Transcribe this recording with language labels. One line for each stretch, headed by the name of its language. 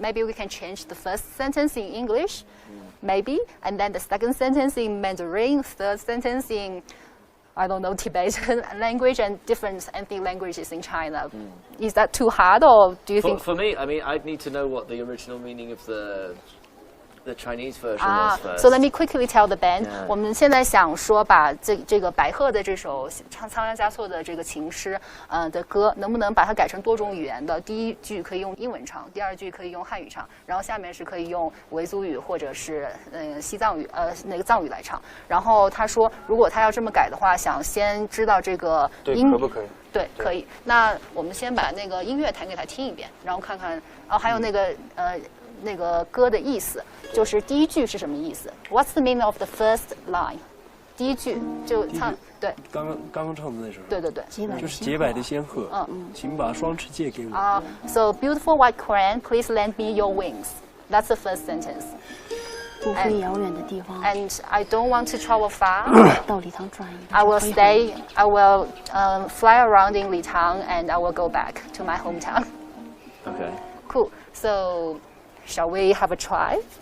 English: Maybe we can change the first sentence in English, maybe, and then the second sentence in Mandarin, third sentence in I don't know, Tibetan language and different ethnic languages in China. Is that too hard, or do you think? For me, I mean, I'd need to know what the original meaning of the Chinese version was first. So let me quickly tell the band. Yeah.
Chinese: 我们现在想说把这个百鹤的这首仓央嘉措的这个情诗的歌，能不能把它改成多种语言的？第一句可以用英文唱，第二句可以用汉语唱，然后下面是可以用维族语或者是西藏语那个藏语来唱。然后他说，如果他要这么改的话，想先知道这个音可不可以？对，可以。那我们先把那个音乐弹给他听一遍，然后看看还有那个那个歌的意思，就是第一句是什么意思 ？
English: What's the meaning of the first line？
Chinese: 第一句就唱，对，刚刚唱的那首。对对对，就是洁白的仙鹤，请把双翅借给我。
English: So beautiful white Quran, please lend me your wings. That's the first sentence.
Chinese: 不飞遥远的地方。
English: And I don't want to travel far.
Chinese: 到礼堂转一圈。
English: I will stay. I will fly around in Litang, and I will go back to my hometown. Okay. Cool. So, shall we have a try?